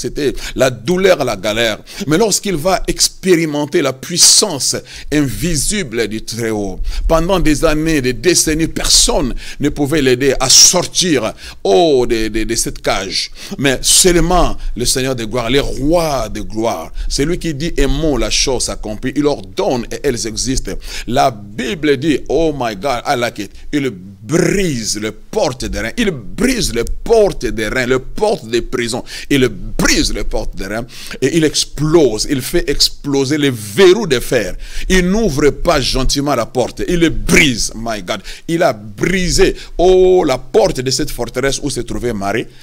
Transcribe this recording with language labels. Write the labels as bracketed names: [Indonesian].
[French] C'était la douleur, la galère. Mais lorsqu'il va expérimenter la puissance invisible du Très-Haut, pendant des années, des décennies, personne ne pouvait l'aider à sortir de cette cage. Mais seulement le Seigneur de gloire, le roi de gloire, c'est lui qui dit aimons la chose accomplie, il ordonne et elles existent. La Bible dit, [English] oh my God, I like it. [French] Il brise les portes des reins. Il brise les portes des reins, les portes des prisons. Il brise les portes des reins et il explose. Il fait exploser les verrous de fer. Il n'ouvre pas gentiment la porte. Il le brise. [English] My God. [French] Il a brisé la porte de cette forteresse où se trouvait Marie.